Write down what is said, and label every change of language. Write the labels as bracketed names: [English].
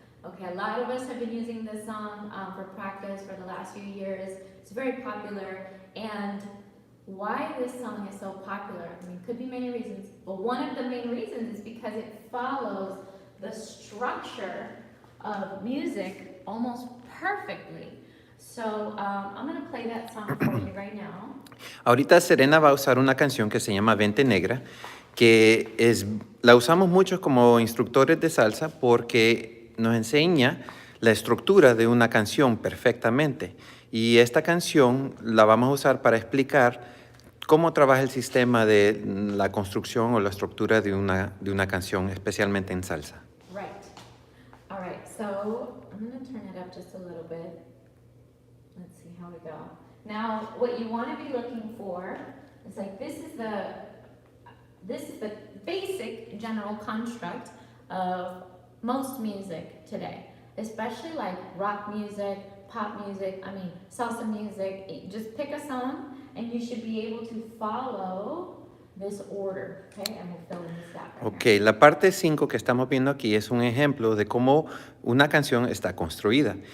[English] Okay, a lot of us have been using this song for practice for the last few years. It's very popular, and why this song is so popular. I mean, could be many reasons, but one of the main reasons is because it follows the structure of music almost perfectly. So I'm gonna play that song for you right now. [Spanish] Ahorita Serena va a usar una canción que se llama Vente Negra, que la usamos muchos como instructores de salsa porque nos enseña la estructura de una canción perfectamente. Y esta canción la vamos a usar para explicar cómo trabaja el sistema de la construcción o la estructura de una canción, especialmente en salsa. [English] Right. All right, so I'm gonna turn it up just a little bit. Let's see how we go. Now, what you want to be looking for is like this is the basic general construct of most music today, especially like rock music, pop music, I mean salsa music. Just pick a song and you should be able to follow this order, okay? And we'll fill in this gap right [Spanish] Ok, la parte 5 que estamos viendo aquí es un ejemplo de cómo una canción está construida.